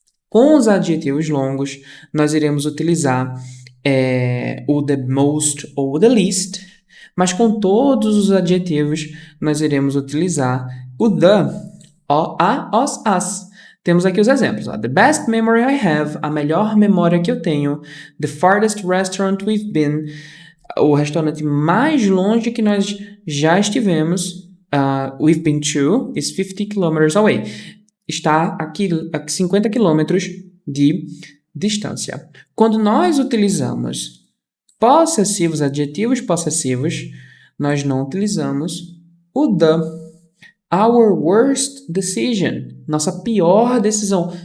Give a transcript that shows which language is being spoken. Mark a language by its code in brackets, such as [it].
[pt] Com os adjetivos longos, nós iremos utilizar o the most ou the least, mas com todos os adjetivos, nós iremos utilizar o the, o, a, os, as. Temos aqui os exemplos. [en] The best memory I have, [pt] a melhor memória que eu tenho. [en] The farthest restaurant we've been, [pt] o restaurante mais longe que nós já estivemos. [en] We've been to is 50 kilometers away. [pt] Está aqui a 50 quilômetros de distância. Quando nós utilizamos possessivos, adjetivos possessivos, nós não utilizamos o the. [en] Our worst decision, [pt] nossa pior decisão.